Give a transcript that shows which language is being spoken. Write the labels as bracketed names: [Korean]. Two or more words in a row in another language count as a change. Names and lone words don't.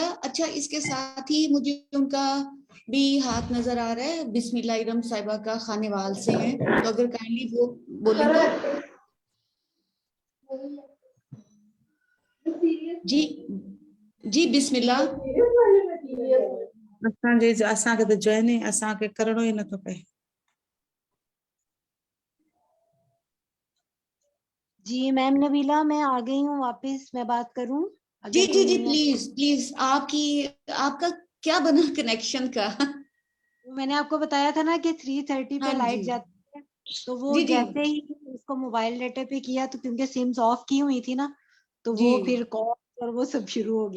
[Urdu] اچھا اس کے ساتھ ہی مجھے ان کا بھی ہاتھ نظر آ رہا ہے, بسم اللہ ارم صاحبہ کا خانیوال سے ہیں, تو اگر کائنڈلی وہ بولیں تو. جی جی بسم اللہ. [Sindhi] असांखे त जॉइन ई असांखे करणो ई नथो पए. [Urdu] جی میم نبیلہ، میں آ گئی ہوں واپس، میں بات کروں? جی جی جی [English] please please. [Urdu] آپ کا کیا بنا کنیکشن کا؟ میں نے آپ کو بتایا تھا نا کہ 3:30 پہ لائٹ جاتی ہے, تو وہ جیسے ہی اس کو [English] mobile data [Urdu] پہ کیا تو کیونکہ [English] sims off [Urdu] کی ہوئی تھی نا, تو وہ پھر کال اور وہ سب شروع ہو گیا.